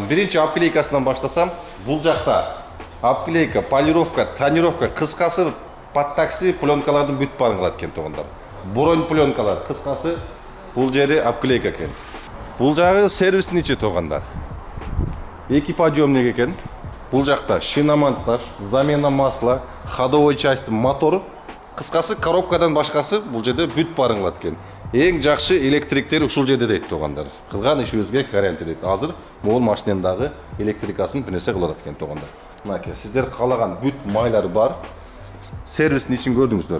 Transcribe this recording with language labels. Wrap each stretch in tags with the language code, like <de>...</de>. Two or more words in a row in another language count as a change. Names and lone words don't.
<ky>Биринчи обклейкасынан баштасам, бул жакта</ky> <ru>обклейка, полировка, тонировка,</ru> <ky>кыскасы подтакси пленкалардын бүт баарын кылат экен туугандар. Бронь пленкалар, кыскасы бул жери обклейка экен. Бул жагы сервистин ичи туугандар. Экиподъемник экен. Бул жакта</ky> <ru>шиномонтаж, замена масла, ходовой часть,</ru> <ky>мотор. Кыскасы коробкадан башкасы бул жерде бүт баарын кылат экен. Эң жакшы электриктер ушул жерде дейт туугандар. Кылган ишибизге гарантия дейт. Азыр могул машиненин дагы электрикасын бир нерсе кылып атат экен туугандар. Мынакей сиздер каалаган бүт майлары бар. Сервистин ичин көрдүңүздөр.</ky>